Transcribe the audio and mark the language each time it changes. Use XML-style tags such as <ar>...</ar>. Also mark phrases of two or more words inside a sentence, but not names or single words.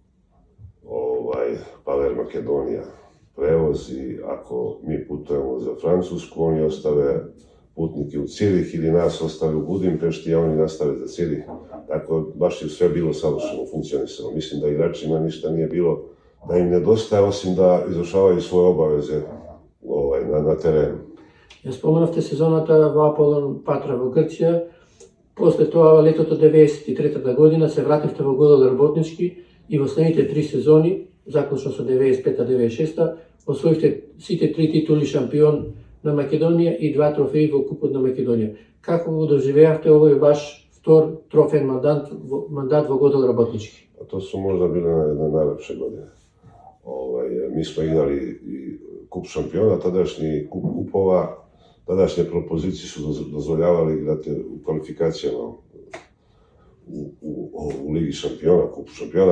<sr>Paler Makedonija prevoz i ako mi putujemo za Francusku, oni ostave putnike u Cirih ili nas ostave u Budimpešti, a oni nastave za Cirih. Tako baš je sve bilo savršeno funkcionisano. Mislim da igračima ništa nije bilo da im nedostaje, osim da izvršavaju svoje obaveze na terenu.</sr> <mk>Ја споменавте сезоната во Аполон Патра во Грција. После тоа, летото 93-та година, се вративте во Годол Работнички и во следните 3 сезони, заклучно со 95-96, освоивте сите 3 титули шампион на Македонија и 2 трофеи во Купот на Македонија. Како го доживеавте овој ваш втор трофеен мандат во Годол Работнички?</mk> <sr>To su možda bile jedne najlepše godine. Mi smo igrali i kup šampiona, tadašnji kup kupova, tadašnje propozicije su dozvoljavali igrati u kvalifikacijama u Ligi šampiona, kupu šampiona.</sr>